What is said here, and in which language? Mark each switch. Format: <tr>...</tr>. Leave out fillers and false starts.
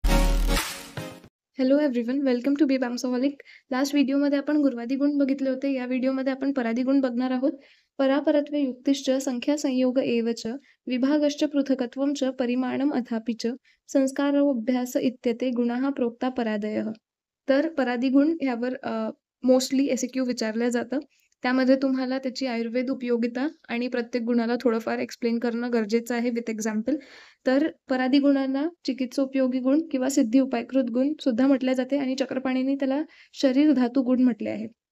<en>Hello everyone, welcome to बी बॅम्सोहॉलिक.</en> <mr>Last व्हिडिओमध्ये आपण गुरुवादी गुण बघितले होते. या व्हिडिओमध्ये आपण परादी गुण बघणार आहोत.</mr> <sa>परापरत्वे युक्तिश्च संख्या संयोग एव च विभागश्च पृथकत्वं च परिमाणम अथापि च संस्कारोऽभ्यास इत्यते गुणाः प्रोक्ता परादयः.</sa> <mr>तर परादी गुण ह्यावर मोस्टली एसक्यू विचारलं जातं. त्यामध्ये तुम्हाला त्याची आयुर्वेद उपयोगिता आणि प्रत्येक गुणाला थोडंफार एक्सप्लेन करणं गरजेचं आहे</mr> <en>With example.</en> <mr>तर परादी गुणांना चिकित्सोपयोगी गुण किंवा सिद्धी उपायकृत गुण सुद्धा म्हटले जाते आणि चक्रपाणींनी त्याला शरीर धातू गुण म्हटले आहे.</mr>